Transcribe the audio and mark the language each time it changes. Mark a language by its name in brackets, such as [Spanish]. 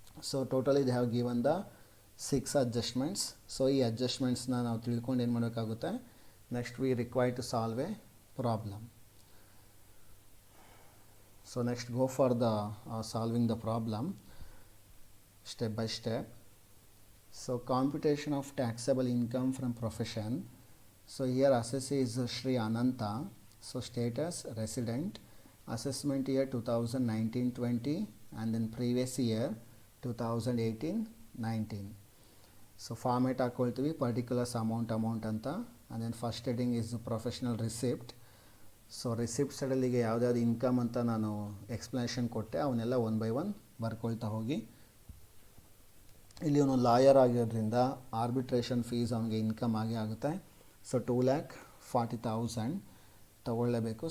[English] So totally they have given the 6 adjustments. So [Kannada] ಈ ಅಡ್ಜಸ್ಟ್ಮೆಂಟ್ಸ್ನ ನಾವು ತಿಳ್ಕೊಂಡು ಏನು ಮಾಡಬೇಕಾಗುತ್ತೆ, [English] Next we require to solve a problem. So next go for the solving the problem step by step. So computation of taxable income from profession. So here assessee is Shri Ananta. So status resident. Assessment year 2019-20 and then previous year 2018-19. So format [Kannada] ಹಾಕೊಳ್ತೀವಿ [English] particulars amount ಅಂತ. And then first heading is professional receipt. [Kannada] So receipt ಸೈಡಲ್ಲಿಗೆ ಯಾವುದ್ಯಾವ್ದು income ಅಂತ ನಾನು explanation ಕೊಟ್ಟೆ, ಅವನ್ನೆಲ್ಲ one by one ಬರ್ಕೊಳ್ತಾ ಹೋಗಿ. ಇಲ್ಲಿ ಅವನು lawyer ಆಗಿರೋದ್ರಿಂದ arbitration fees ಅವನಿಗೆ ಇನ್ಕಮ್ ಆಗೇ ಆಗುತ್ತೆ. ಸೊ 2,40,000 ತಗೊಳ್ಳೇಬೇಕು.